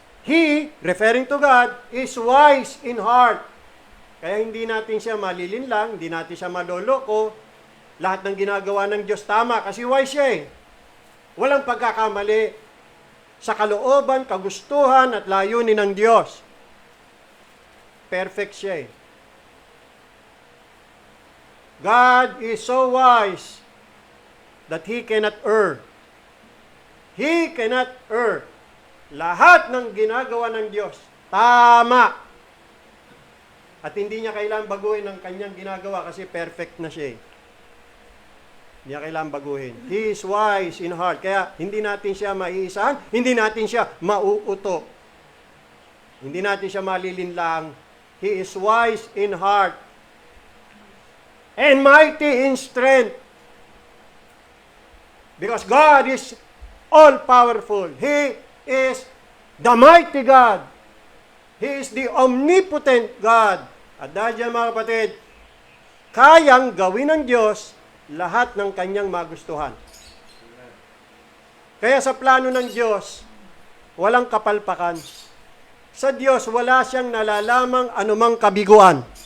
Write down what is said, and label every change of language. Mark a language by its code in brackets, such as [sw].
[en] He, referring to God, is wise in heart. [tl] Kaya hindi natin siya malilinlang, hindi natin siya maloloko. Lahat ng ginagawa ng Diyos tama kasi wise siya eh. Walang pagkakamali sa kalooban, kagustuhan at layunin ng Diyos. Perfect siya eh. [en] God is so wise that He cannot err. He cannot err. [tl] Lahat ng ginagawa ng Diyos, tama. At hindi niya kailangan baguhin ang kanyang ginagawa kasi perfect na siya. Hindi niya kailangan baguhin. [en] He is wise in heart. [tl] Kaya hindi natin siya maiisahan, hindi natin siya mauuto. Hindi natin siya malilinlang. [en] He is wise in heart and mighty in strength. Because God is all-powerful. He is the mighty God. He is the omnipotent God. [tl] At dahil dyan, mga kapatid, kayang gawin ng Diyos lahat ng kanyang magustuhan. Kaya sa plano ng Diyos, walang kapalpakan. Sa Diyos, wala siyang nalalamang anumang kabiguan.